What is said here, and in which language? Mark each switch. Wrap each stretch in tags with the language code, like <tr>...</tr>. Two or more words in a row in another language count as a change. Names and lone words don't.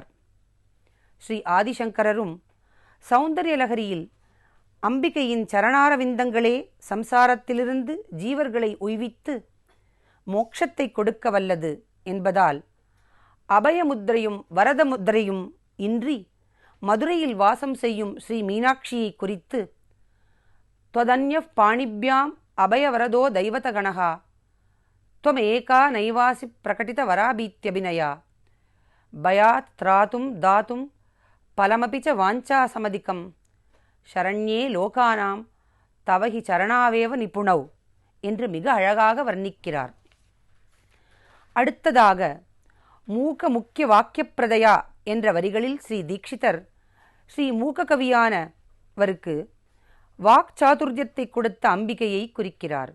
<ta>ஸ்ரீ ஆதிசங்கரரும் சௌந்தர்யலகரியில் அம்பிகையின் சரணாரவிந்தங்களே சம்சாரத்திலிருந்து ஜீவர்களை உய்வித்து மோட்சத்தை கொடுக்க வல்லது என்பதால் அபயமுத்திரையும் வரதமுத்திரையும் இன்றி மதுரையில் வாசம் செய்யும் ஸ்ரீ மீனாட்சியை குறித்து</ta> <sa>त्वदन्यः पाणिभ्याम् अभयवरदो दैवतगणः त्वमेका नैवासि प्रकटितवराभीत्यभिनया भयात् त्रातुं दातुं फलमपि च वाञ्छासमधिकं शरण्ये लोकानाम् तव हि चरणावेव निपुणौ</sa> <ta>என்று மிக அழகாக வர்ணிக்கிறார். அடுத்ததாக மூக முக்கிய வாக்கியப்பிரதயா என்ற வரிகளில் ஸ்ரீ தீக்ஷிதர் ஸ்ரீ மூககவியானவருக்கு வாக்சாதுர்யத்தை கொடுத்த அம்பிகையை குறிக்கிறார்.</ta>